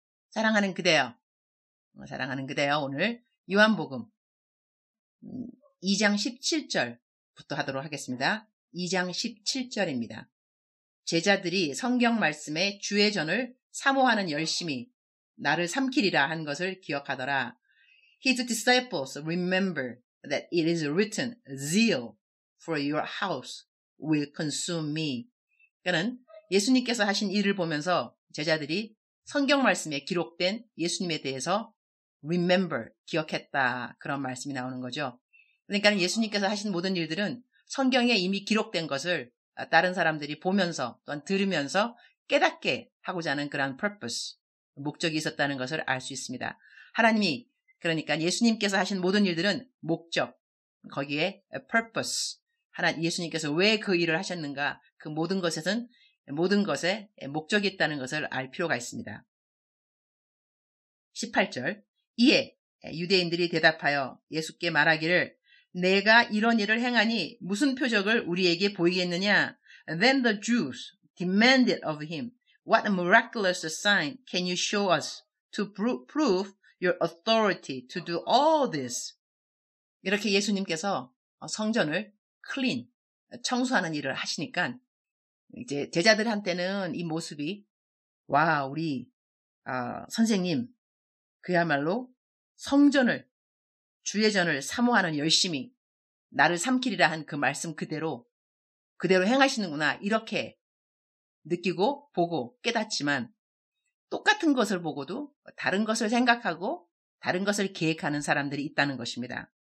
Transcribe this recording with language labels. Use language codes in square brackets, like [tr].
[ko] 사랑하는 그대여, 오늘 요한복음 2장 17절부터 하도록 하겠습니다. 2장 17절입니다. 제자들이 성경 말씀에 주의 전을 사모하는 열심이 나를 삼키리라 한 것을 기억하더라. [en] His disciples remember that it is written, zeal for your house will consume me. [ko] 그러니까 예수님께서 하신 일을 보면서 제자들이 성경 말씀에 기록된 예수님에 대해서 remember, 기억했다. 그런 말씀이 나오는 거죠. 그러니까 예수님께서 하신 모든 일들은 성경에 이미 기록된 것을 다른 사람들이 보면서 또는 들으면서 깨닫게 하고자 하는 그런 purpose, 목적이 있었다는 것을 알 수 있습니다. 하나님이 그러니까 예수님께서 하신 모든 일들은 목적, 거기에 purpose, 예수님께서 왜 그 일을 하셨는가, 그 모든 것에 목적이 있다는 것을 알 필요가 있습니다. 18절, 이에 유대인들이 대답하여 예수께 말하기를 내가 이런 일을 행하니 무슨 표적을 우리에게 보이겠느냐? [en] Then the Jews demanded of him, what miraculous sign can you show us to prove your authority to do all this? [ko] 이렇게 예수님께서 성전을 clean, 청소하는 일을 하시니까 이제 제자들한테는 이 모습이 와, 우리 선생님 그야말로 성전을 주의 전을 사모하는 열심히 나를 삼키리라 한 그 말씀 그대로 행하시는구나 이렇게 느끼고 보고 깨닫지만 똑같은 것을 보고도 다른 것을 생각하고 다른 것을 계획하는 사람들이 있다는 것입니다.